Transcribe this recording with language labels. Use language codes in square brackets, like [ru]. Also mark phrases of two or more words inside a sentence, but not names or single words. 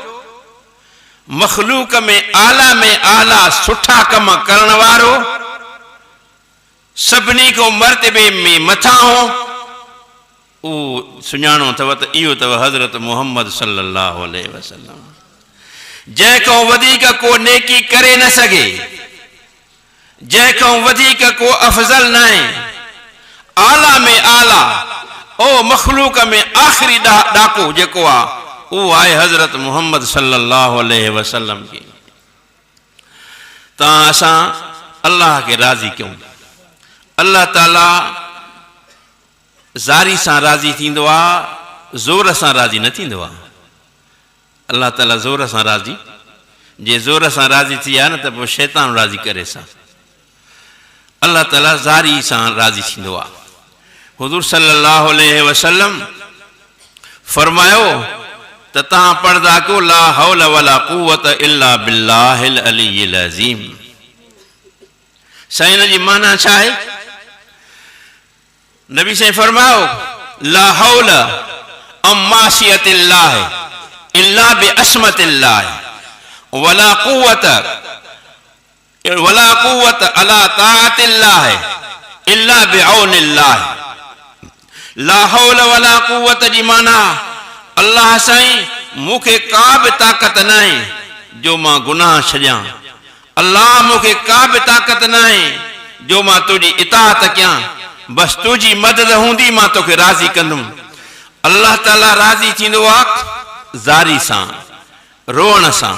[sd] मखलूक में आला सुठा कम करण वारो सभिनी को मर्तबे में मथां हो उहो सुञाणो अथव त इहो अथव हज़रत मुहम्मद [ar] صلى الله عليه وسلم [sd] जंहिंखां वधीक को नेकी करे न सघे जंहिंखां वधीक को अफ़ज़ल न आहे आला में आला ओ मखलूक में आख़िरी ॾाको जेको आहे उहो आहे हज़रत मुहम्मद [ar] صلى الله عليه وسلم [sd] खे तव्हां असां अल्लाह खे राज़ी कयूं अल्लाह ताला ज़ारी सां राज़ी थींदो आहे, ज़ोर सां राज़ी न थींदो आहे। अल्लाह ताला ज़ोर सां राज़ी, जे ज़ोर सां राज़ी थी आहे न त पोइ शैतान राज़ी करे सां। अल्लाह ताला ज़ारी सां राज़ी थींदो आहे। हुज़ूर [ar] صلى الله عليه وسلم [sd] फरमायो त तव्हां पढ़ंदा कयो [ar] لا حول ولا قوة إلا بالله العلي العظيم. [sd] साईं इन जी माना छा आहे? नबी साईं फरमायो [ar] لا حول عن معصية الله إلا بعصمة الله ولا قوة على طاعة الله إلا بعون الله. لا حول ولا قوة [sd] जी माना अल्लाह साईं मूंखे का बि ताक़त न आहे जो मां गुनाह छॾियां। अल्लाह मूंखे का बि ताक़त न आहे जो मां तुंहिंजी इताअत कयां। बस तुझी मदद हूंदी मां तोखे राज़ी कंदुमि। अल्लाह ताला राज़ी थींदो आहे ज़ारी सां, रोअण सां।